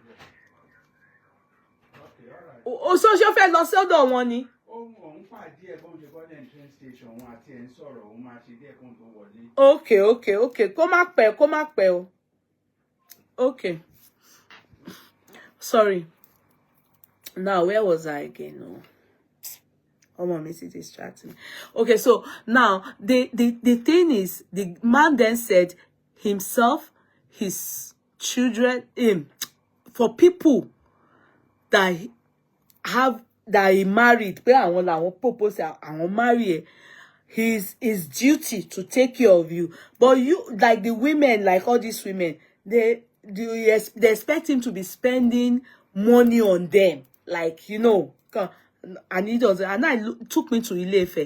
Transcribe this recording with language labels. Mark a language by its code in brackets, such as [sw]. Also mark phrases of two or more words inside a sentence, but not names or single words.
[yo] O so ṣe fẹ́ lọ sọ́dọ̀ wọn ni. Okay. Kó má pẹ́ o. Okay. [en] Sorry. Now, where was I again? No. Oh, mom, is distracting. Okay, so now the thing is, the man then said himself, his children, for people that he married, [yo] pé àwọn làwọn [en] propose àwọn marry, his duty to take care of you. But you, like the women, like all these women, they expect him to be spending money on them, like, you know. And he does, and took me to Ile-Ife.